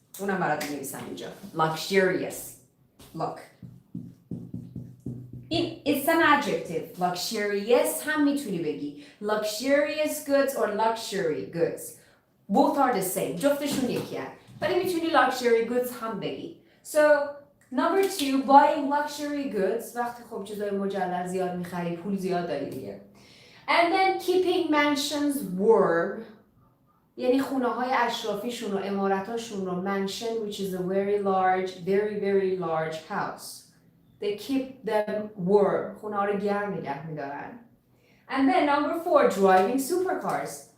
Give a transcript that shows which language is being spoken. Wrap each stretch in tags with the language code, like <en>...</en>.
<fa>اونم برات می‌نویسم اینجا luxurious.</fa> <en>look it's an adjective. luxurious</en> <fa>هم میتونی بگی</fa> <en>luxurious goods or luxury goods. both are the same.</en> <fa>جفتشون یکی هست. ولی میتونی luxury goods هم بگی.</fa> <en>So number two, buying luxury goods.</en> <fa>وقتی خب چیزای مجلل زیاد میخری پول زیاد داری دیگه.</fa> <en>And then keeping mansions warm.</en> <fa>یعنی خونه های اشرافیشون و اماراتاشون رو mansion</fa> <en>which is a very large house. They keep them warm.</en> <fa>خونه ها رو گرم نگه میدارن.</fa> <en>And then number four, driving supercars.</en>